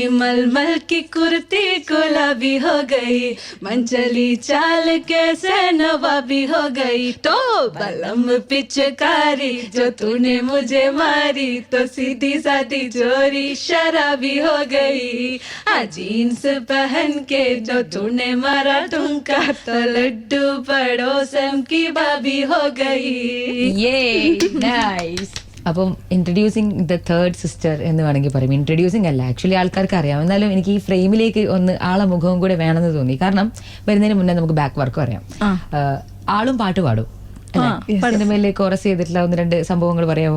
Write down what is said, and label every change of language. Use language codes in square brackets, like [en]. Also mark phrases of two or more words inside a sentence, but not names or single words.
[hi] मलमल की कुर्ती गुलाबी हो गई, मंचली चाल कैसे नवाबी हो गई, तो बलम पिचकारी जो तूने मुझे मारी, तो सीधी सादी चोरी शराबी हो गई, जीन्स पहन के जो तूने मारा ठुमका, तो लड्डू पड़ोसन की भाभी हो गई. [ml] അപ്പം [en] introducing the third sister [ml] എന്ന് വേണമെങ്കിൽ പറയും. ഇൻട്രൊഡ്യൂസിങ് അല്ല, ആക്ച്വലി ആൾക്കാർക്ക് അറിയാം. എന്നാലും എനിക്ക് ഈ ഫ്രെയിമിലേക്ക് ഒന്ന് ആളെ മുഖവും കൂടെ വേണമെന്ന് തോന്നി. കാരണം വരുന്നതിന് മുന്നേ നമുക്ക് [en] back work [ml] അറിയാം. ആളും പാട്ട് പാടും. സിനിമയിലെ കോറസ് ചെയ്തിട്ടുള്ള 1-2 സംഭവങ്ങൾ പറയാമോ?